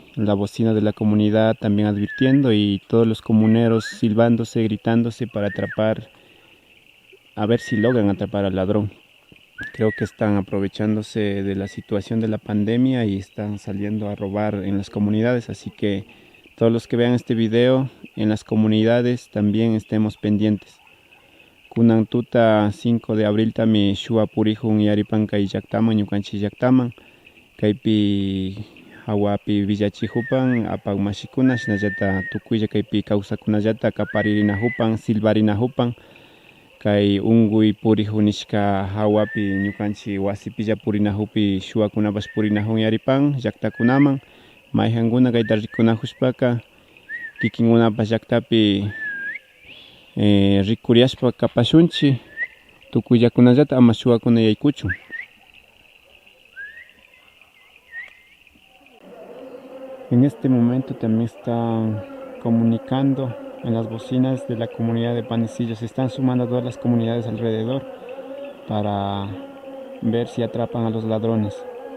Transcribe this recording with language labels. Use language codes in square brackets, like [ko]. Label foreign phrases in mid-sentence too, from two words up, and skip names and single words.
[es] La bocina de la comunidad también advirtiendo y todos los comuneros silbándose, gritándose para atrapar, a ver si logran atrapar al ladrón. Creo que están aprovechándose de la situación de la pandemia y están saliendo a robar en las comunidades, así que todos los que vean este video en las comunidades también estemos pendientes. [qu] Kunan tuta [es] 5 de abril [qu] tami shua purihun yaripan kay llaqtaman ñukanchik llaqtaman kaypi hawapi villachihupan apak mashikuna shinallata tukuylla kaypi kawsakunallata kaparinahupan silbarinahupan kay unguy purihun nishka hawapi ñukanchik wasipilla purinahupi shuakunapash purinahun yaripan llaqtakunaman mayjankuna kayta rikunahushpaka kikinkunapash llaqtapi rikuriashpa kapashunchik tukuyllakunallata ama shuwakuna yaykuchun. [es] En este momento también están comunicando en las bocinas de la comunidad de Panecillo. Se están sumando a todas las comunidades alrededor para ver si atrapan a los ladrones.